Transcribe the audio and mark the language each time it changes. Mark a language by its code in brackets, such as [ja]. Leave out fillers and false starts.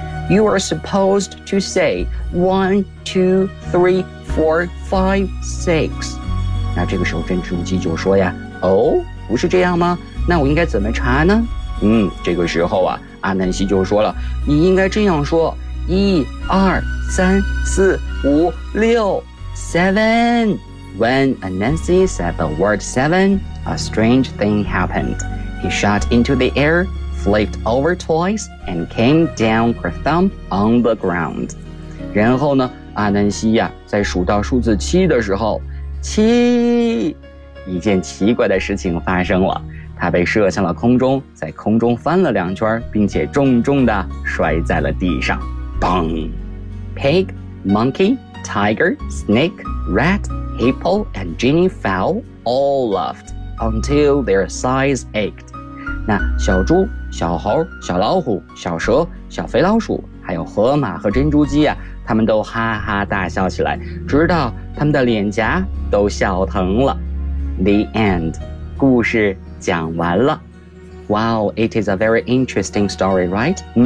[en] You are supposed to say 1, 2, 3, 4, 5, 6. [zh] 那这个时候珍珠鸡就说呀，哦，不是这样吗？那我应该怎么查呢？这个时候啊，阿南西就说了，你应该这样说，1, 2, 3, 4, 5, 6, 7. [en] When Nancy said the word 7, a strange thing happened. He shot into the air, flipped over twice, and came down kerthump on the ground. [zh] 然后呢，阿南西呀，在数到数字七的时候，七，一件奇怪的事情发生了。他被射向了空中，在空中翻了两圈，并且重重地摔在了地上。 [en] 砰 ！Pig, monkey, tiger, snake, rat, hippo, and Jenny fell all laughed until their sides ached. [zh] 那小猪、小猴、小老虎、小蛇、小肥老鼠，还有河马和珍珠鸡啊，他们都哈哈大笑起来，直到他们的脸颊都笑疼了。 [en] The end. [zh] 故事讲完了。 [en] Wow, it is a very interesting story, right?